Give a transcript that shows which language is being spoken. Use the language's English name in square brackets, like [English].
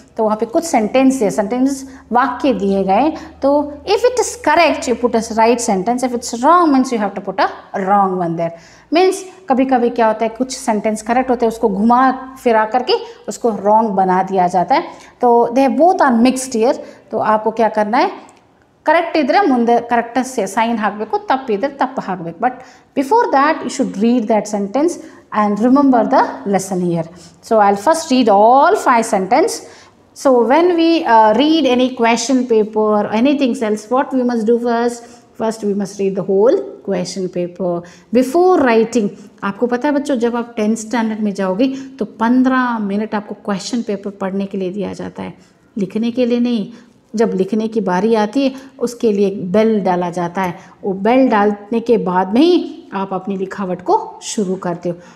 [Hindi] तो वहाँ पे कुछ सेंटेंस वाक्य दिए गए। [English] तो if it is correct you put a right sentence, if it's wrong means you have to put a wrong one there. [Hindi] Means कभी कभी क्या होता है, कुछ सेंटेंस करेक्ट होते हैं, उसको घुमा फिरा करके उसको रॉन्ग बना दिया जाता है। [English] तो they both are mixed here. [Hindi] तो आपको क्या करना है, [Kannada] ಕರೆಕ್ಟ್ ಇದ್ದರೆ ಮುಂದೆ ಕರೆಕ್ಟ್ ಸೈನ್ ಹಾಕಬೇಕು, ತಪ್ಪಿದ್ರೆ ತಪ್ಪು ಹಾಕಬೇಕು. [English] But before that you should read that sentence and remember the lesson here. So I will first read all 5 sentences. So when we read any question paper or anything else, what we must do first we must read the whole question paper before writing. [Hindi] आपको पता है बच्चों, जब आप 10th standard में जाओगे तो 15 minute आपको क्वेश्चन पेपर पढ़ने के लिए दिया जाता है, लिखने के लिए नहीं. जब लिखने की बारी आती है उसके लिए एक बेल डाला जाता है. वो बेल डालने के बाद में ही आप अपनी लिखावट को शुरू करते हो.